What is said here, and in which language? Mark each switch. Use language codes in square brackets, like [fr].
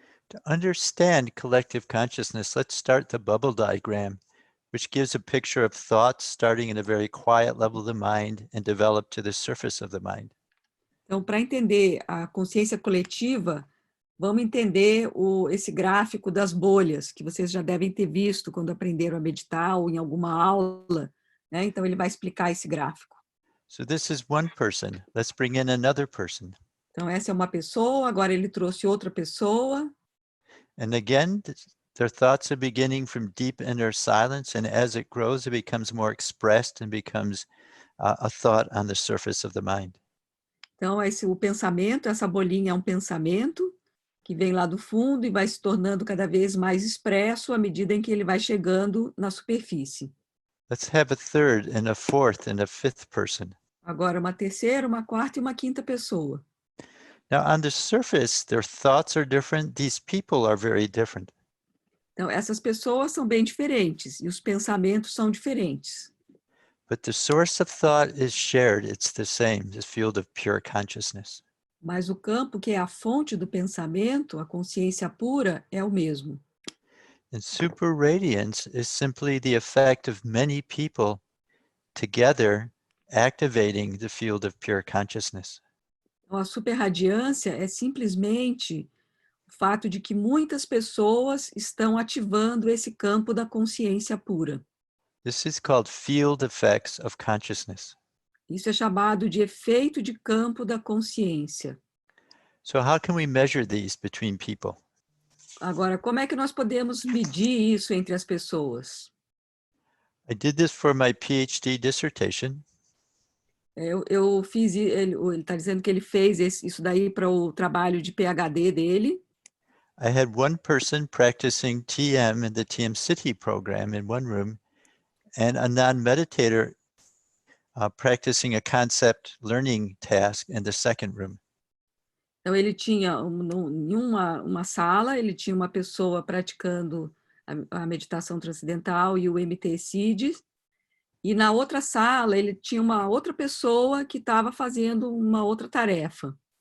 [en] To understand collective consciousness, let's start the bubble diagram, which gives a picture of thoughts starting in a very quiet level of the mind and develop to the surface of the mind. [pt] Então, para entender a consciência coletiva, vamos entender esse gráfico das bolhas, que vocês já devem ter visto quando aprenderam a meditar ou em alguma aula, né? Então, ele vai explicar esse gráfico. [en] So this is one person. Let's bring in another person. [pt] Então, essa é uma pessoa, agora ele trouxe outra pessoa. [en] And again, their thoughts are beginning from deep inner silence, and as it grows, it becomes more expressed and becomes a thought on the surface of the mind. [pt] Então, o pensamento, essa bolinha é um pensamento que vem lá do fundo e vai se tornando cada vez mais expresso à medida em que ele vai chegando na superfície. [en] Let's have a third and a fourth and a fifth person. [pt] Agora, uma terceira, uma quarta e uma quinta pessoa. [en] Now, on the surface, their thoughts are different. These people are very different. [pt] Então, essas pessoas são bem diferentes e os pensamentos são diferentes. [en] But the source of thought is shared. It's the same, the field of pure consciousness. [pt] Mas o campo que é a fonte do pensamento, a consciência pura, é o mesmo. [en] And super radiance is simply the effect of many people together activating the field of pure consciousness. [pt] Então, a superradiância é simplesmente o fato de que muitas pessoas estão ativando esse campo da consciência pura. [en] This is called field effects of consciousness. [pt] Isso é chamado de efeito de campo da consciência. [en] So how can we measure these between people? [pt] Agora, como é que nós podemos medir isso entre as pessoas? [en] I did this for my PhD dissertation. [pt] Eu fiz, ele está dizendo que ele fez isso daí para o trabalho de PhD dele. [en] I had one person practicing TM in the TM City program in one room, and a non-meditator practicing a concept learning task in the second room. [pt] Então, ele tinha, em uma sala, ele tinha uma pessoa praticando a meditação transcendental e o MT-SID, e na outra sala, ele tinha uma outra pessoa que estava fazendo uma outra tarefa.